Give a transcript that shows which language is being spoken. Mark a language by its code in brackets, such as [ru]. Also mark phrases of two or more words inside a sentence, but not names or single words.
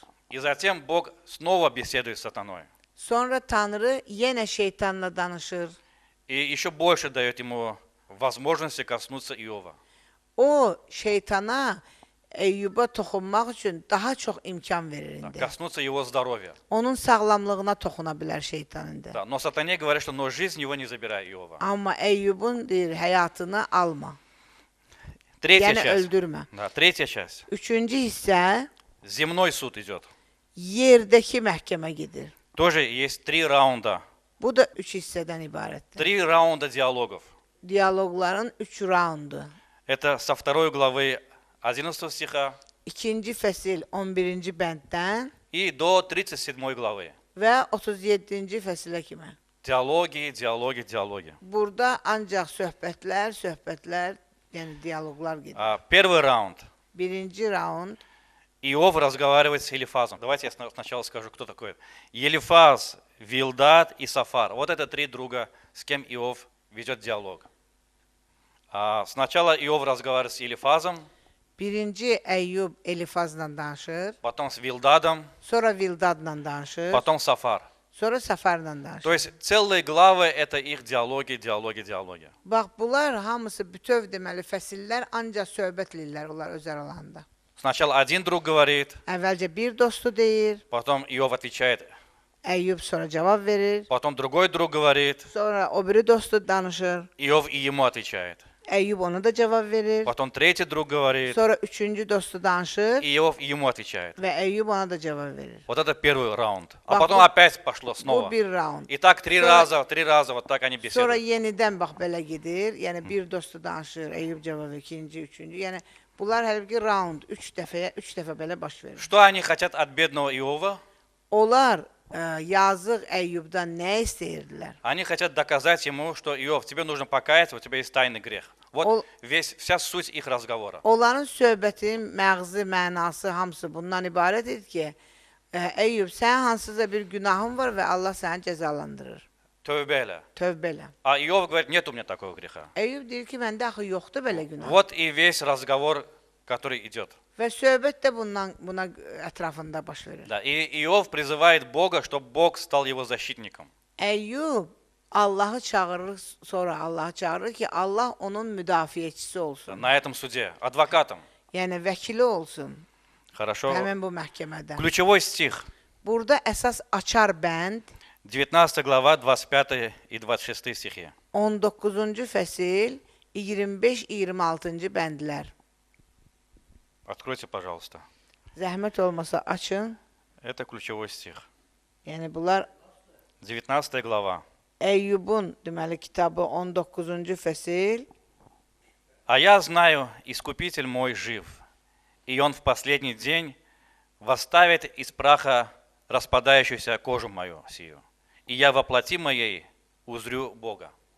[ru] И затем Бог снова беседует с сатаной. [az] Sonra Tanrı yenə şeytanla danışır. [ru] И еще больше dает ему возможности коснуться Иова. [az] O şeytana Əyyuba toxunmaq üçün daha çox imkan verir [ru] Да, [az] indi. [ru] коснуться его здоровья. [az] Onun sağlamlığına toxuna bilər şeytan indi. [ru] Да, но сатане говорит, что но жизнь его не забирай Иова. [az] Amma Əyyubun deyir, həyatını alma. [ru] Третья [az] Yəni [ru] часть. [az] öldürmə. [ru] Да, третья часть. [az] Üçüncü hissə [ru] Земной суд идет. [az] yerdəki məhkəmə gedir. [ru] Тоже есть 3 раунда. [az] Bu da 3 hissədən ibarətdir. [ru] 3 раунда диалогов. [az] Diyaloqların 3 raundu. [ru] Это со 2 главы 11 стиха [az] 2-ci fəsil 11-ci bənddən [ru] и до 37 главы. [az] və 37-ci fəsilə kimi. [ru] Диалоги, диалоги, диалоги. [az] Burada ancaq söhbətlər, yəni dialoqlar gedir. [ru] Первый раунд. [az] Birinci raund [ru] Иов разговаривает с Елифазом. Давайте я сначала скажу, кто такой. Елифаз, Вилдад и Сафар. Вот это 3 друга, с кем Иов ведет диалог. Сначала Иов разговаривает с Елифазом, [az] birinci Əyyub Elifazla danışır, [ru] потом с Вилдадом, [az] sonra Vildadla danışır, [ru] потом Сафар. [az] sonra Səfərlə danışır. [ru] То есть целые главы это их диалоги, диалоги, диалоги. [az] Bax, bunlar hamısı bütöv deməli fəsillər ancaq söhbət edirlər onlar öz aralarında. [ru] Сначала один друг говорит, [az] Əvvəlcə bir dostu deyir, [ru] потом Иов отвечает, [az] Əyyub sonra cavab verir, [ru] потом другой друг говорит, [az] sonra o biri dostu danışır, [ru] Иов и ему отвечает. [az] Əyyub ona da cavab verir, [ru] Потом tretий друг говорит, [az] sonra üçüncü dostu danışır [ru] и Иов ему отвечает. [az] və Əyyub ona da cavab verir. [ru] Вот это первый раунд. А [az] Bax, [ru] потом [az] bu- [ru] опять пошло [az] Bu [ru] снова. [az] bir raund. [ru] И так 3 [az] Sonra- [ru] раза, вот так они [az] Sonra [ru] беседуют. [az] yenidən bax belə gedir. Yəni bir dostu danışır, Əyyub cavab verir, ikinci, üçüncü. Yəni bunlar həqiqi raund 3 dəfə belə baş verir. [ru] Что они хотят от бедного Иова? [az] Onlar yazıq Əyyubdan nə istəyirdilər? [ru] Они хотят доказать ему, что Иов, тебе нужно покаяться, у тебя есть тайный грех. Вот вся суть их разговора. [az] Onların söhbətin məğzi, mənası hamısı bundan ibarət idi ki, Əyyub, sənin hansısa bir günahın var və Allah səni cəzalandırır. Тövбе. Tövbə elə. [ru] А Иов говорит, нет у меня такого греха. [az] Əyyub deyir ki, məndə axı yoxdur belə günah. [ru] Вот и весь разговор, который idет. [az] Və söhbət də buna ətrafında baş verir. [ru] Да. И Иов призывает Бога, чтобы Бог стал его защитником. [az] Əyyub Allahı çağırır, sonra Allahı çağırır ki, Allah onun müdafiəçisi olsun. [ru] На этом суде, адвокатом. [az] Yəni vəkili olsun [ru] Хорошо. [az] həmin bu məhkəmədə. [ru] Ключевой стих. [az] Burada əsas açar bənd [ru] 19 глава, 25 и 26 стихи. [az] 19-cu fəsil 25-26-cı bəndlər. [ru] Откройте, пожалуйста. [az] Zəhmət olmasa açın. [ru] Это ключевой стих. [az] Yəni bunlar [ru] 19 глава. [az] Əyyubun deməli kitabı 19-cu fəsil. [ru] «А я знаю, Искупитель мой жив, и Он в последний день восставит из праха распадающуюся кожу мою сию, и я во плоти моей узрю Бога».